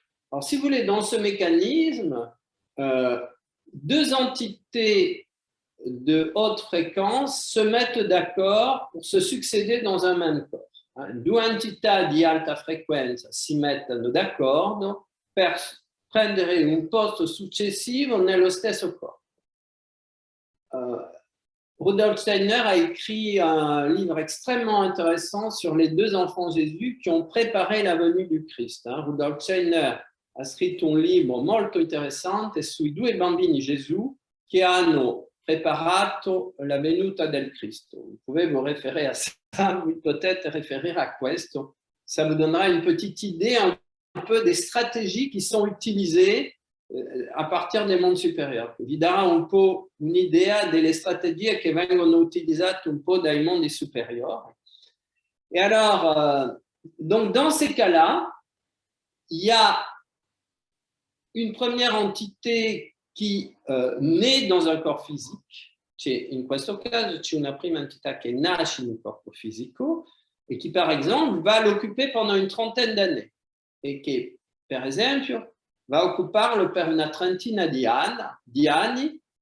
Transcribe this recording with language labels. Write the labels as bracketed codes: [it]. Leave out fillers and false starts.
[fr] Alors, si vous voulez, dans ce mécanisme, deux entités de haute fréquence se mettent d'accord pour se succéder dans un même corps. [it] Due entità di alta frequenza si mettono d'accordo per prendere un posto successivo nello stesso corpo. [fr] Rudolf Steiner a écrit un livre extrêmement intéressant sur les deux enfants Jésus qui ont préparé la venue du Christ. [it] Rudolf Steiner ha scritto un libro molto interessante sui due bambini Gesù che hanno preparato la venuta del Cristo. [fr] Vous pouvez vous référer à ça, ou peut-être référer à [it] questo. [fr] Ça vous donnera une petite idée un peu des stratégies qui sont utilisées a partir des mondes supérieurs. [it] Vi darà un po' un'idea delle strategie che vengono utilizzate un po' dai mondi [fr] supérieurs. Et alors, donc dans ces cas-là, il y a une première entité qui naît dans un corps physique. [it] In questo caso c'è una prima entità che nasce in un corpo fisico e che, [fr] par exemple, va l'occuper pendant une trentaine d'années [it] e che, per esempio, va occuparlo per una trentina di anni